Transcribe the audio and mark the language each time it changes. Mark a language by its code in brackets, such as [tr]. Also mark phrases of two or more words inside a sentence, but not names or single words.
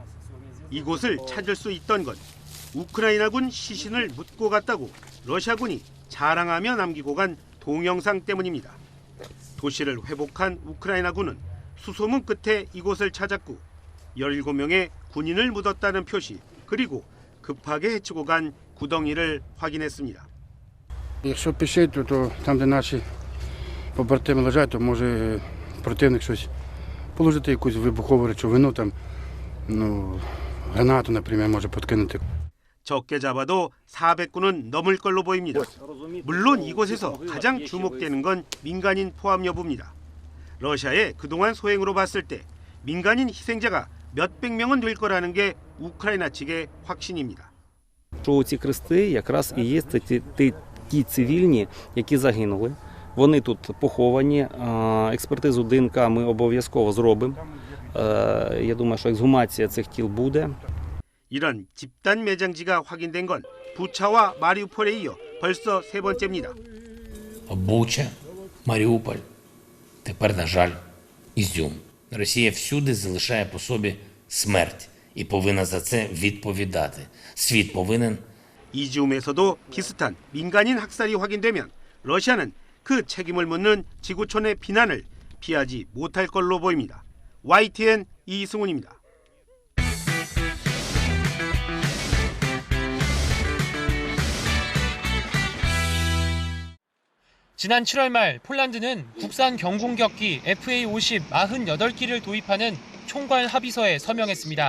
[ko] 이곳을 찾을 수 있던 건 우크라이나군 시신을 묻고 갔다고 러시아군이 자랑하며 남기고 간 동영상 때문입니다. 도시를 회복한 우크라이나군은 수소문 끝에 이곳을 찾았고 17명의 군인을 묻었다는 표시 그리고 급하게 헤치고 간 구덩이를 확인했습니다. [uk] Якщо пішити, то там, де наші побратими лежать, то може противник щось положити, якусь вибухову речовину, там, гранату, наприклад, може подкинути. [ko] 적게 잡아도 400군은 넘을 걸로 보입니다. 물론 이곳에서 가장 주목되는 건 민간인 포함 여부입니다. 러시아의 그동안 소행으로 봤을 때 민간인 희생자가 몇백 명은 될 거라는 게 우크라이나 측의 확신입니다. [uk] Що ці хрести якраз і є ті цивільні, які загинули. Вони тут поховані. Експертизу ДНК ми обов'язково зробимо. Я думаю, що ексгумація цих тіл буде. [ko] 이런 집단 매장지가 확인된 건 부차와 마리우폴에 이어 벌써 세 번째입니다. [uk] Буча, Маріуполь, тепер, на жаль, Ізюм. Росія всюди залишає по собі смерть і повинна за це відповідати. Світ повинен. [ko] 이지움에서도 비슷한 민간인 학살이 확인되면 러시아는 그 책임을 묻는 지구촌의 비난을 피하지 못할 걸로 보입니다. YTN 이승훈입니다. 지난 7월 말 폴란드는 국산 경공격기 FA-50 48기를 도입하는 총괄 합의서에 서명했습니다.